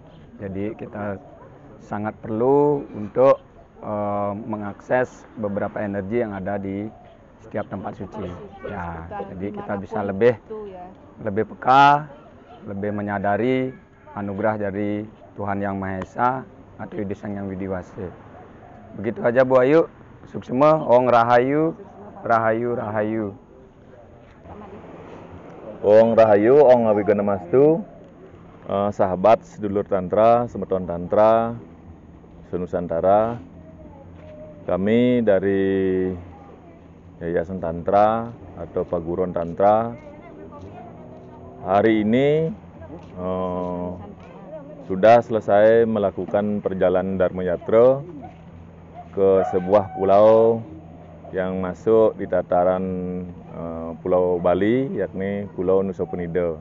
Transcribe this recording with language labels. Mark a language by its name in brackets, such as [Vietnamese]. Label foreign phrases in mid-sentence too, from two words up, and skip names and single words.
[Indonesian] Jadi kita sangat perlu untuk mengakses beberapa energi yang ada di setiap tempat suci. Ya, jadi kita bisa lebih peka, lebih menyadari anugerah dari Tuhan Yang Maha Esa atau Ide Sang Yang Widiwase. Begitu aja Bu Ayu. [Balinese] Suksema, Ong Rahayu, Rahayu, Rahayu. Ong Rahayu, Ong Awigana Mastu, [Indonesian] sahabat sedulur Tantra, Semeton Tantra, Senusantara. Kami dari Yayasan Tantra atau Paguron Tantra hari ini sudah selesai melakukan perjalanan Dharma Yatra ke sebuah pulau yang masuk di dataran Pulau Bali, yakni Pulau Nusa Penida.